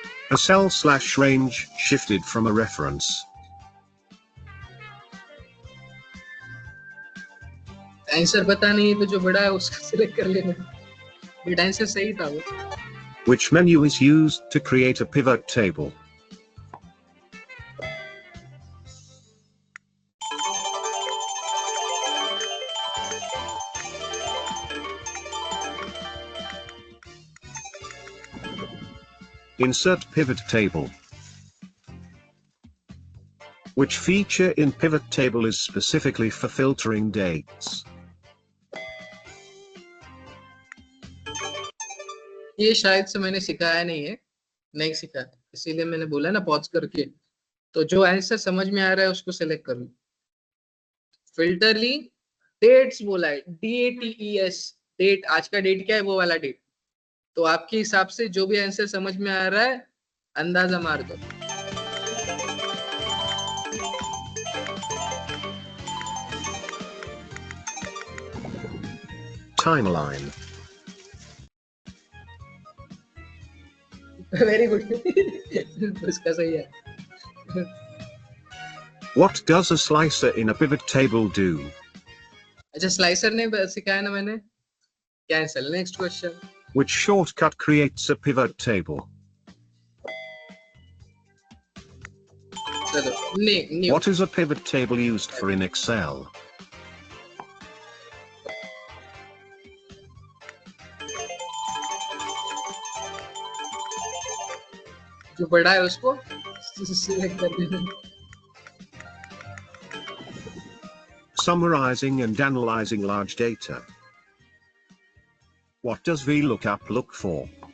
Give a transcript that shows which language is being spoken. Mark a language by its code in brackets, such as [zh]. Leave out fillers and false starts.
[en] A cell/range shifted from a reference. [hi] Answer पता नहीं है तो जो बड़ा है उसका सिलेक्ट कर लेना, बट आंसर सही था वो। [en] Which menu is used to create a pivot table? Insert pivot table. Which feature in pivot table is specifically for filtering dates? [hi] ये शायद से मैंने सिखाया नहीं सिखाया, इसीलिए मैंने बोला ना पॉज करके। तो जो आंसर समझ में आ रहा है उसको सिलेक्ट कर लो। फिल्टरली डेट्स बोला है, DATES, डेट, आज का डेट क्या है वो वाला डेट। तो आपके हिसाब से जो भी आंसर समझ में आ रहा है अंदाजा मार दो। [en] Timeline. Very good [hi] उसका सही है। [en] What does a slicer in a pivot table do? [hi] अच्छा स्लाइसर ने सिखाया ना मैंने, cancel. [en] Next question. Which shortcut creates a pivot table? [hi] चलो new. [en] What is a pivot table used for in Excel? [hi] जो बड़ा है उसको सिलेक्ट कर देना। [en] Summarizing and analyzing large data. What does VLOOKUP look for?